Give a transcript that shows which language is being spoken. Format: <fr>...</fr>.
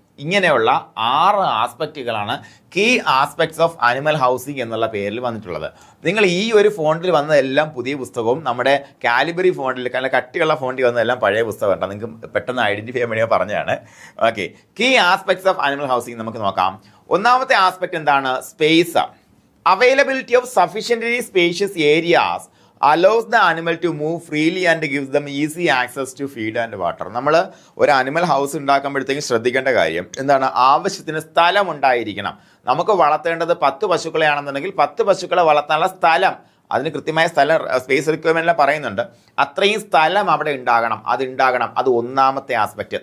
<ml>ഇങ്ങനെയുള്ള 6 ആസ്പെക്റ്റുകളാണ് key aspects of animal housing എന്നുള്ള പേരിൽ വന്നിട്ടുള്ളത്. നിങ്ങൾ ഈ ഒരു ഫോണ്ടിൽ വന്നതെല്ലാം പുതിയ പുസ്തകവും നമ്മുടെ കാലിബറി ഫോണ്ടിൽ, കാരണം കട്ടിയുള്ള ഫോണ്ടിൽ വന്നതെല്ലാം പഴയ പുസ്തകം കേട്ടോ. നിങ്ങൾക്ക് പെട്ടെന്ന് ഐഡന്റിഫൈ ചെയ്യാൻ വേണ്ടി പറഞ്ഞതാണ്. Okay, key aspects of animal housing നമുക്ക് നോക്കാം. ഒന്നാമത്തെ ആസ്പെക്ട് എന്താണ്? Space.</ml> <en>Availability of sufficiently spacious areas allows the animal to move freely and gives them easy access to feed and water.</en> <ml>നമ്മൾ ഒരു അനിമൽ ഹൗസ് ഉണ്ടാക്കുമ്പോഴത്തേക്കും ശ്രദ്ധിക്കേണ്ട കാര്യം എന്താണ്? ആവശ്യത്തിന് സ്ഥലം ഉണ്ടായിരിക്കണം. നമുക്ക് വളർത്തേണ്ടത് 10 പശുക്കളെയാണെന്നുണ്ടെങ്കിൽ 10 പശുക്കളെ വളർത്താനുള്ള സ്ഥലം, അതിന് കൃത്യമായ സ്ഥലം, സ്പേസ് റിക്വയർമെൻ്റ് പറയുന്നുണ്ട്. അത്രയും സ്ഥലം അവിടെ ഉണ്ടാകണം. അത് ഒന്നാമത്തെ ആസ്പെക്റ്റ്.</ml>